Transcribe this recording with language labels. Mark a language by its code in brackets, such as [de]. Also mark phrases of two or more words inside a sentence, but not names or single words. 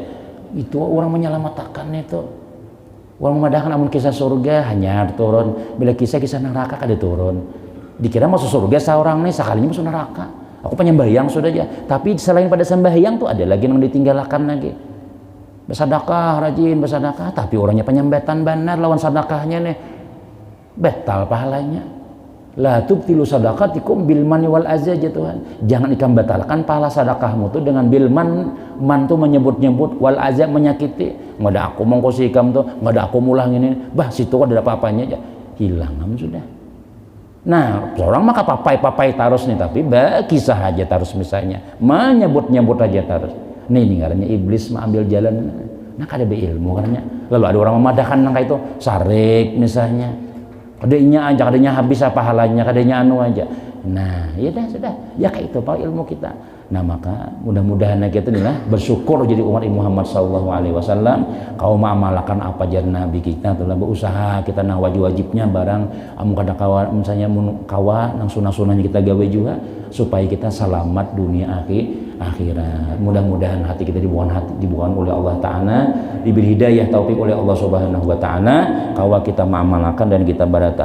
[bjn] Itu orang menyelamatkan itu. Orang mengadakan amun kisah surga hanya turun, bila kisah neraka kada turun. Dikira masuk surga seorang nih sekalinya masuk neraka. Aku penyembahyang sudah aja, tapi selain pada sembahyang tuh ada lagi yang ditinggalkan lagi. Bersedekah, rajin bersedekah, tapi orangnya penyembetan benar lawan sedekahnya nih, betal pahalanya. [ar] La tubtilu sadaqatikum bil manni wal azza ya Tuhan. [bjn] Jangan ikam batalkan pahala sedekahmu tuh dengan [ar] bil man [bjn] tuh menyebut-nyebut, [ar] wal azza [bjn] menyakiti. Nggak ada aku mongkosi ikam tuh, nggak ada aku mulang ini, bah situ ada apa-apanya aja, hilang sudah. Nah, seorang maka papai tarus nih, tapi kisah aja tarus misalnya, menyebut-nyebut aja tarus. Nih ngarannya iblis mengambil jalan, nah kada beilmu karena. Lalu ada orang memadahkan nang itu sarik misalnya, kadenya habis apa halanya, kadenya anu aja. Nah, ya sudah, ya kayak itu pak ilmu kita. Nah maka mudah-mudahan kita inilah bersyukur jadi umat Muhammad [ar] sallallahu alaihi wasallam, [bjn] kau mengamalkan apa jar nabi kita, telah berusaha kita nang wajib-wajibnya barang amun kada kawa misalnya kawa nang sunah-sunahnya kita gawe juga supaya kita selamat dunia akhirat. Mudah-mudahan hati kita dibukakan oleh Allah taala, diberi hidayah taufik oleh Allah [ar] Subhanahu wa taala, [bjn] kawa kita mengamalkan dan kita barataan.